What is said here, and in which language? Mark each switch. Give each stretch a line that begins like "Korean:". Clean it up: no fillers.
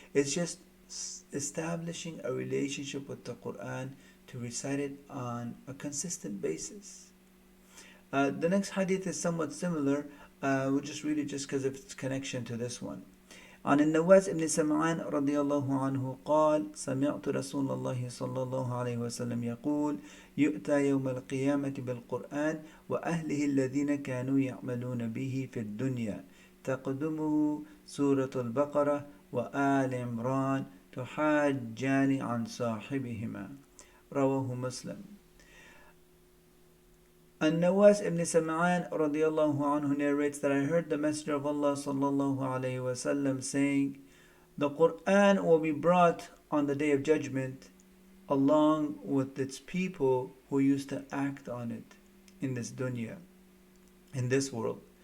English: It's just establishing a relationship with the Quran to recite it on a consistent basis. The next hadith is somewhat similar. We'll just read it just because of its connection to this one.
Arabic: عن النواس بن سمعان رضي الله عنه قال سمعت رسول الله صلى الله عليه وسلم يقول يؤتى يوم القيامة بالقرآن وأهله الذين كانوا يعملون به في الدنيا تقدمه سورة البقرة وآل عمران تحاجان عن صاحبهما. رواه مسلم.
English: An-Nawas ibn Sam'an radiallahu anhu narrates that I heard the Messenger of Allah sallallahu alayhi wasallam saying, the Quran will be brought on the day of judgment along with its people who used to act on it in this dunya, in this world.